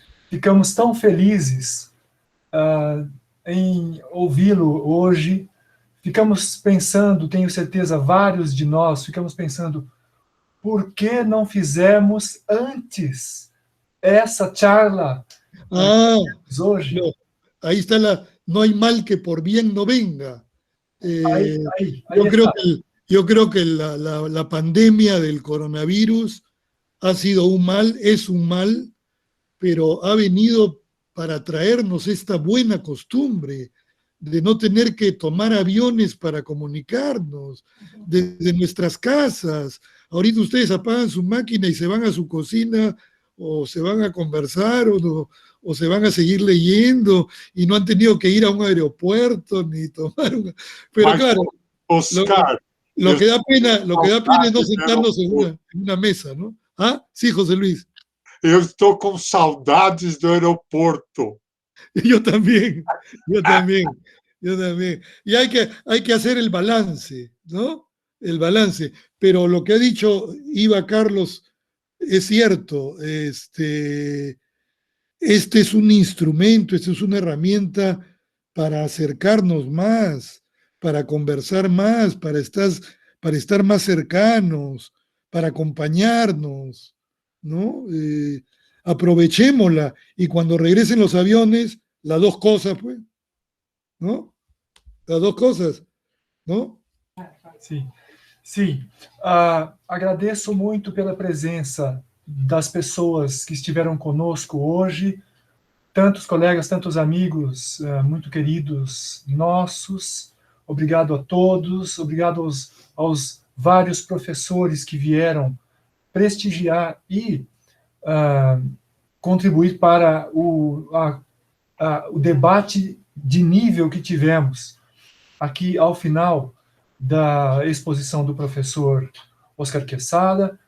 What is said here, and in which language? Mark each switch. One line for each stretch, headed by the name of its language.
Portuguese: Ficamos tão felizes em ouvi-lo hoje. Ficamos pensando, tenho certeza, vários de nós, ficamos pensando, por que não fizemos antes essa charla hoje?
Spanish: No, ahí está no hay mal que por bien no venga. Ahí Yo creo que la pandemia del coronavirus ha sido un mal, es un mal, pero ha venido para traernos esta buena costumbre de no tener que tomar aviones para comunicarnos desde nuestras casas. Ahorita ustedes apagan su máquina y se van a su cocina o se van a conversar o se van a seguir leyendo y no han tenido que ir a un aeropuerto ni tomar una... Pero claro, Oscar, lo que da pena es no sentarnos en una mesa, ¿no? Ah, sí, José Luis.
Portuguese: Eu estou com saudades do aeroporto.
Spanish: Yo también. Y hay que hacer el balance, ¿no? El balance. Pero lo que ha dicho Iva Carlos es cierto. Este es un instrumento, esta es una herramienta para acercarnos más, para conversar más, para estar más cercanos, para acompañarnos, ¿no? Aprovechémosla y cuando regresen los aviones, las dos cosas, pues, ¿no? Las dos cosas, ¿no?
Portuguese: Sim. Agradeço muito pela presença das pessoas que estiveram conosco hoje, tantos colegas, tantos amigos muito queridos nossos. Obrigado a todos, obrigado aos vários professores que vieram prestigiar e contribuir para o debate de nível que tivemos aqui ao final da exposição do professor Oscar Quesada.